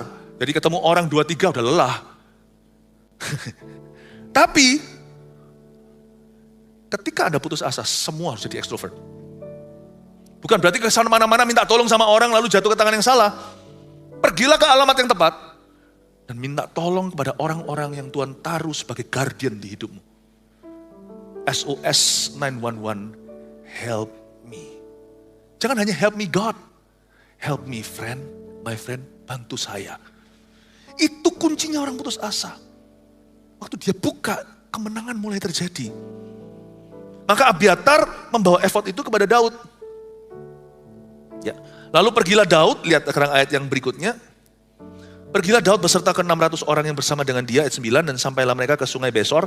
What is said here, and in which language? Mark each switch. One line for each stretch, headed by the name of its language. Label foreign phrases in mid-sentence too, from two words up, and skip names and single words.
Indonesian: Jadi ketemu orang 2-3 udah lelah. Tapi ketika Anda putus asa, semua harus jadi ekstrovert. Bukan berarti kesana mana-mana minta tolong sama orang lalu jatuh ke tangan yang salah. Pergilah ke alamat yang tepat dan minta tolong kepada orang-orang yang Tuhan taruh sebagai guardian di hidupmu.
English: SOS 911, help me. Jangan hanya help me God, help me friend, my friend,
Indonesian: bantu saya. Itu kuncinya orang putus asa. Waktu dia buka, kemenangan mulai terjadi. Maka Abiatar membawa effort itu kepada Daud. Ya. Lalu pergilah Daud, lihat sekarang ayat yang berikutnya. Pergilah Daud beserta ke 600 orang yang bersama dengan dia, ayat 9, dan sampailah mereka ke sungai Besor.